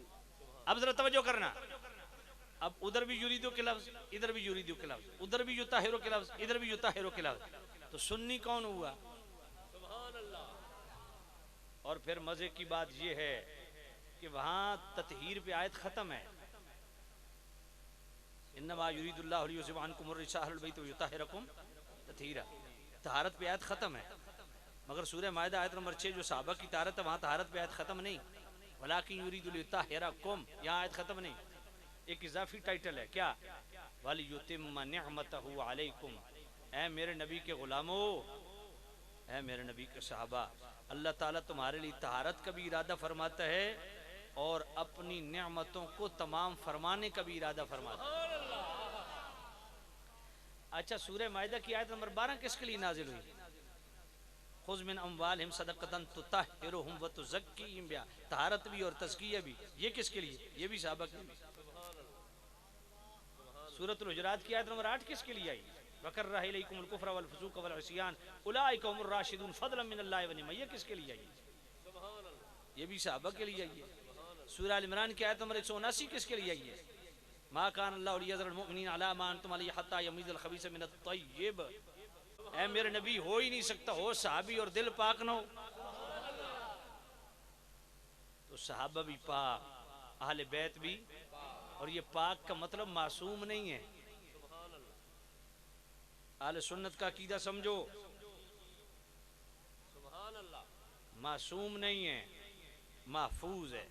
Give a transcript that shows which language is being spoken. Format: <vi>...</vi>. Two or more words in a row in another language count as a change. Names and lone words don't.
<hi>अब जरा तवज्जो करना, अब उधर भी युरीदो के लफ्ज, इधर भी युरीदो के लफ्ज, उधर भी युताहिरो के लफ्ज, इधर भी युताहिरो के लफ्ज, तो सुन्नी कौन हुआ? और फिर मजे की बात यह है कि वहां ततहीर पे आयत खत्म है,</hi> <ar>إنما يريد الله ليذهب عنكم الرجس أهل البيت و يطهركم تطهيرا,</ar> <hi>तहारत पे आयत खत्म है। मगर सूरह माइदा आयत नंबर 6 जो सहाबा की तहारत है वहां तहारत पे आयत खत्म नहीं,</hi> <ar>ولكن يريد ليطهركم,</ar> <hi>यहाँ आयत खत्म नहीं, एक इजाफी टाइटल है क्या?</hi> <ar>وليتم نعمته عليكم,</ar> <hi>ऐ मेरे नबी के गुलामों, ऐ मेरे नबी के सहाबा, अल्लाह ताला तुम्हारे लिए तहारत का भी इरादा फरमाता है और अपनी नेमतों को तमाम फरमाने का भी इरादा फरमाता है। अच्छा, सूरह माइदा की आयत नंबर 12 किसके लिए नाजिल हुई?</hi> <ar>خذ من أموالهم صدقة تطهرهم و تزكيهم بها,</ar> <hi>तहारत भी और तज़किया भी, ये किसके लिए? ये भी सहाबा के लिए। सूरतुल हुजुरात की आयत नंबर 8 किसके लिए आई?</hi> <ar>وكره إليكم الكفر و الفسوق و العصيان أولئك هم الراشدون فضلا من الله و نعمة,</ar> <hi>ये किसके लिए आई? ये भी सहाबा के लिए आई है। सूरह अल इमरान की आयत नंबर 179 किसके लिए आई है?</hi> <ar>ما كان الله ليذر المؤمنين على ما أنتم عليه حتى يميز الخبيث من الطيب,</ar> <hi>ऐ मेरे नबी हो ही नहीं सकता हो सहाबी और दिल पाक न हो। तो सहाबा भी पाक, अहले बैत भी, और ये पाक का मतलब मासूम नहीं है। अहले सुन्नत का अकीदा समझो, मासूम नहीं है, महफूज है।</hi>